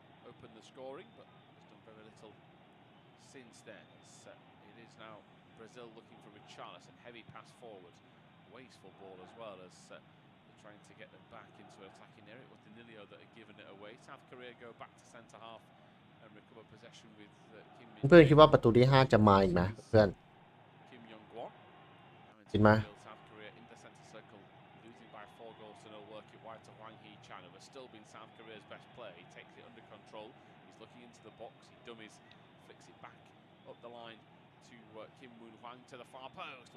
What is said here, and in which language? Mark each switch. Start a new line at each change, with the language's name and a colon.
English: Opened the scoring, but has done very little since then. It is now Brazil looking for Richarlison, heavy pass forward, wasteful ball as well as they're trying to get them back into an attacking area. It was Danilo that had given it away. South Korea go back to centre half and recover possession with Kim.
Thai: เพื่อนคิดว่าประตูที่5จะมาอีกไหมเพื่อน
English: Kim Young-won.
Thai: คิดไหม
English: South Korea in the centre circle, losing by 4 goals to 0. Work it wide to Hwang Hee-chan, who has still been South Korea's best player. He takes it under control. He's looking into the box. He dummies, flicks it back up the line to Kim Moon-hwang to the far post.